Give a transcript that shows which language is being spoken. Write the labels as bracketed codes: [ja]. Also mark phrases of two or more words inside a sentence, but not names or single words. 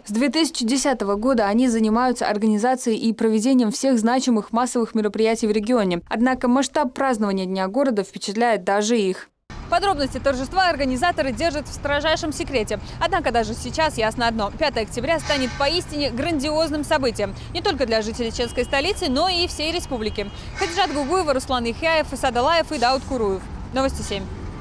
[ru] С 2010 года они занимаются организацией и проведением всех значимых массовых мероприятий в регионе. Однако масштаб празднования Дня города впечатляет даже их. Подробности торжества организаторы держат в строжайшем секрете. Однако даже сейчас ясно одно – 5 октября станет поистине грандиозным событием. Не только для жителей чеченской столицы, но и всей республики. Хадижат Гугуева, Руслан Яхяев, Исад Алаев и Дауд Куруев. Новости 7.